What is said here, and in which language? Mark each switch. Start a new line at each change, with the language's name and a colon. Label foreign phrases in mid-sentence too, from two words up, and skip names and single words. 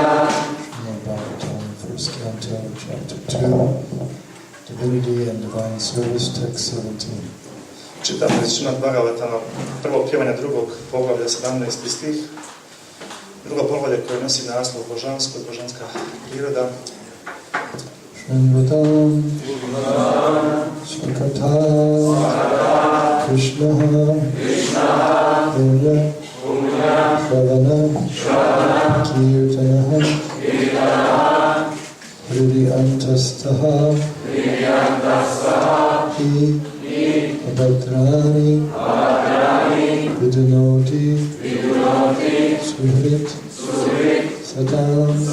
English: First Canto, Chapter 2, Divinity and Divine Service, Text 17.
Croatian: Čitamo iz Srimad Bhagavatana, prvog pjevanja drugog poglavlja 17. stih. Drugo poglavlje koje nosi naslov božansko i božanska priroda.
Sanskrit: शृण्वतां स्वकथाः कृष्णः पुण्य श्रवण कीर्तनः हृदि अन्तःस्थः हि अभद्राणि विधुनोति सुहृत् सताम्